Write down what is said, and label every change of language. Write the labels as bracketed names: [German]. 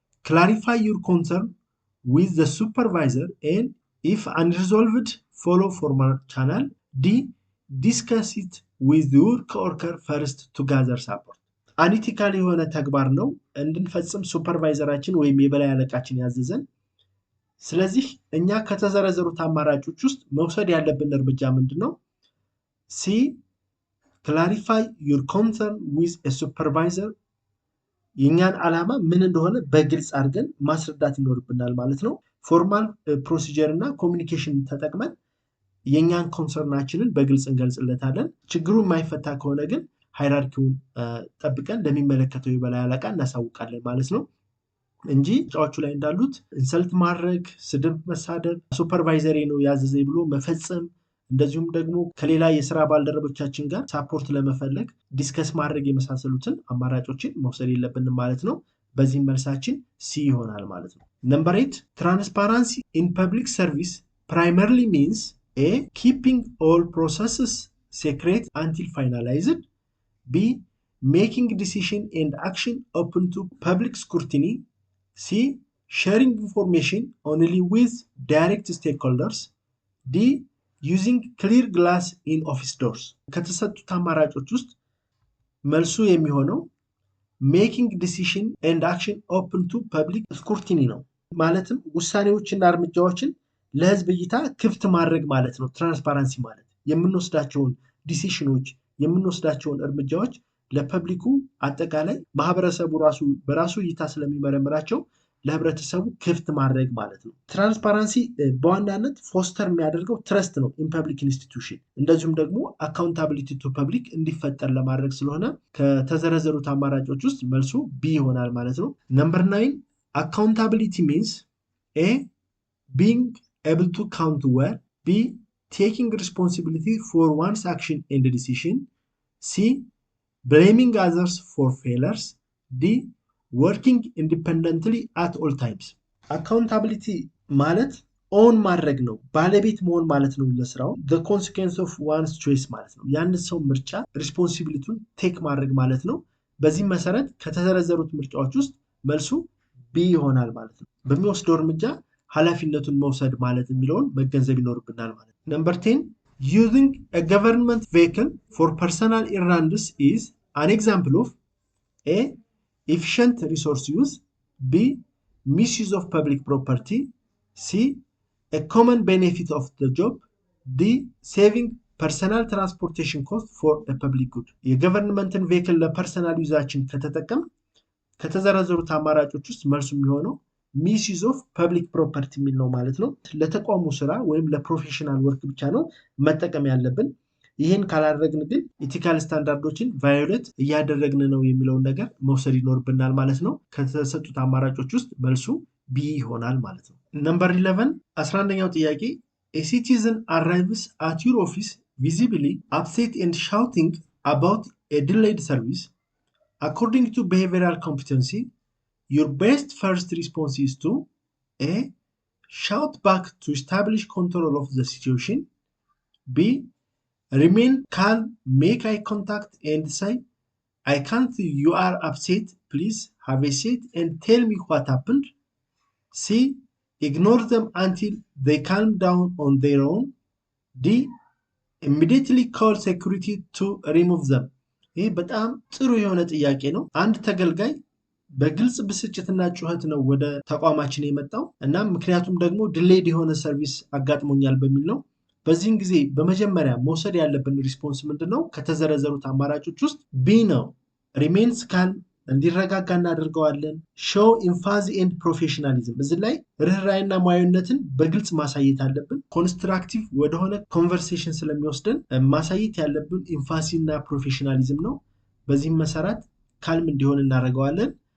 [English] clarify your concern with the supervisor and if unresolved follow formal channel. D. discuss it with your coworker first to gather support. [Amharic] አንኢቲካል የሆነ ተግባር ነው እንድንፈጽም ሱፐርቫይዘራችን ወይም የበላይ አለቃችን ያዘዘን። ስለዚህ እኛ ከተዘረዘሩት አማራጮች ውስጥ መውሰድ ያለብን እርምጃ ምንድነው? C. [English] clarify your concern with a supervisor [Amharic] የኛን ዓላማ ምን እንደሆነ በግልጽ አድርገን ማስረዳት ይኖርብናል ማለት ነው። ፎርማል ፕሮሲጀር እና ኮሙኒኬሽን ተጠቅመን የኛን ኮንሰርናችንን በግልጽ እንገልጽለታለን። ችግሩ የማይፈታ ከሆነ ግን ሃይራርኪውን ጠብቀን ለሚመለከተው የበላይ አለቃ እናሳውቃለን ማለት ነው እንጂ ጫዎቹ ላይ እንዳሉት ኢንሰልት ማድረግ፣ ስድብ መሳደብ፣ ሱፐርቫይዘሪ ነው ያዘዘኝ ብሎ መፈጸም፣ እንደዚሁም ደግሞ ከሌላ የሥራ ባልደረቦቻችን ጋር ሳፖርት ለመፈለግ ዲስከስ ማድረግ የመሳሰሉትን አማራጮችን መውሰድ የለብንም ማለት ነው። በዚህ መልሳችን C ይሆናል ማለት ነው። Number 8 [English] transparency in public service primarily means A. keeping all processes secret until finalized. B. making decision and action open to public scrutiny. C. sharing information only with direct stakeholders. D. using clear glass in office doors. [Amharic] ከተሰጡት አማራጮች ውስጥ መልሱ የሚሆነው [English] making decision and action open to public scrutiny [Amharic] ነው። ማለትም ውሳኔዎችና እርምጃዎችን ለህዝብ እይታ ክፍት ማድረግ ማለት ነው። ትራንስፓረንሲ ማለት የምንወስዳቸውን ዲሲሽኖች የምንወስዳቸውን እርምጃዎች ለፐብሊኩ አጠቃላይ ማህበረሰቡ በራሱ እይታ ስለሚመረምራቸው ለህብረተሰቡ ክፍት ማድረግ ማለት ነው። ትራንስፓረንሲ በዋናነት ፎስተር የሚያደርገው ትረስት ነው ኢን ፐብሊክ ኢንስቲትዩሽን፣ እንደዚሁም ደግሞ አካውንታቢሊቲ ቱ ፐብሊክ እንዲፈጠር ለማድረግ ስለሆነ ከተዘረዘሩት አማራጮች ውስጥ መልሱ B ይሆናል ማለት ነው። Number 9 [English] accountability means A. being able to count well. B. taking responsibility for one's action and decision. C. blaming others for failures. D. working independently at all times. [Amharic] accountability ማለት ኦን ማድረግ ነው፣ ባለቤት መሆን ማለት ነው ለስራው። [English] the consequence of one's choice [Amharic] ማለት ነው፣ ያን ሰው ምርጫ ሪስፖንሲቢሊቲውን ቴክ ማድረግ ማለት ነው። በዚህ መሰረት ከተዘረዘሩት ምርጫዎች ውስጥ መልሱ ቢ ይሆናል ማለት ነው። በሚወስደው እርምጃ ኃላፊነቱን መውሰድ ማለት የሚለውን መገንዘብ ይኖርብናል ማለት ነው። ነምበር 10 [English] using a government vehicle for personal errands is an example of A. efficient resource use, B. misuse of public property, C. a common benefit of the job, D. saving personal transportation cost for a public good. [Amharic] የገቨርንመንትን ቬሂክል ለፐርሰናል ዩዛችን ከተጠቀም ከተዘረዘሩት አማራጮች ውስጥ መልሱ የሚሆነው ሚስዩዝ ኦፍ ፐብሊክ ፕሮፐርቲ የሚል ነው ማለት ነው። ለተቋሙ ስራ ወይም ለፕሮፌሽናል ወርክ ብቻ ነው መጠቀም ያለብን። ይህን ካላደረግን ግን ኢቲካል ስታንዳርዶችን ቫዮሌት እያደረግን ነው የሚለውን ነገር መውሰድ ይኖርብናል ማለት ነው። ከተሰጡት አማራጮች ውስጥ መልሱ ቢ ይሆናል ማለት ነው። ነምበር 11 11ኛው ጥያቄ [English] a citizen arrives at your office visibly upset and shouting about a delayed service. According to behavioral competency, your best first response is to A. shout back to establish control of the situation, B. remain calm, make eye contact and say, I can't, you are upset, please have a seat and tell me what happened, C. ignore them until they calm down on their own, D. immediately call security to remove them. [Amharic] ይህ በጣም ጥሩ የሆነ ጥያቄ ነው። አንድ ተገልጋይ በግልጽ ብስጭትና ጩኸት ነው ወደ ተቋማችን የመጣው እና ምክንያቱም ደግሞ ዲሌይድ የሆነ ሰርቪስ አጋጥሞኛል በሚል ነው። በዚህን ጊዜ በመጀመሪያ መውሰድ ያለብን ሪስፖንስ ምንድነው? ከተዘረዘሩት አማራጮች ውስጥ ቢ ነው። ሪሜንስ ካል እንዲረጋጋ እናደርገዋለን። ሾው ኢንፋዚ ኤንድ ፕሮፌሽናሊዝም፣ እዚህ ላይ ርህራይና ሙያዊነትን በግልጽ ማሳየት አለብን። ኮንስትራክቲቭ ወደሆነ ኮንቨርሴሽን ስለሚወስደን ማሳየት ያለብን ኢንፋሲ እና ፕሮፌሽናሊዝም ነው። በዚህም መሰረት ካልም እንዲሆን እናደርገዋለን።